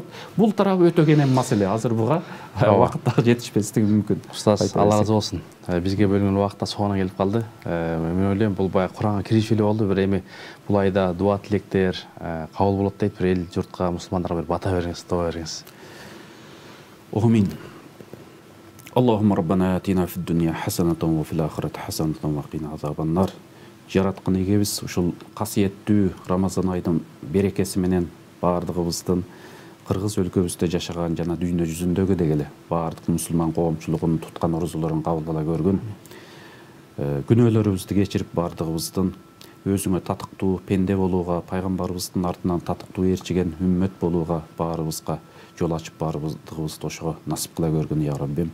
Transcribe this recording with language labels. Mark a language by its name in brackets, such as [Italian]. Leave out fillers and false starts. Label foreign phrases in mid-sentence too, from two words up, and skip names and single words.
[Kyrgyz] Бул тарабы өтө кенен маселе. Азыр буга убакыт дагы жетишпестиги мүмкүн. Устаз, Алла разы болсун. Бизге бөлүнгөн убакыт да соңуна келип калды. Мен ойлойм, бул баягы Куранга киришүү эле болду. Бир эми бул айда дуа тилектер кабыл болот дейт. Бир эл журтка, мусулмандарга бир бата бериңиз, дуа бериңиз. Амин. [Arabic] اللهم ربنا آتنا في الدنيا حسنة وفي الآخرة حسنة وقنا عذاب النار. [Kyrgyz] Жараткан эгебиз ушул касиеттүү Рамазан айдын берекеси менен баардыгыбыздын кыргыз өлкөбүздө жашаган жана дүйнө жүзүндөгү дегеле баардык мусулман коомчулугунун туткан орузуларын кабыл ала көргүн. Күнөөлөрүбүздү кечирип баардыгыбыздын өзүңө татыктуу пенде болууга, пайгамбарыбыздын артынан татыктуу ээрчиген үммөт болууга баарыбызга жол ачып баардыгыбызды ошого насип кыла көргүн я Раббим.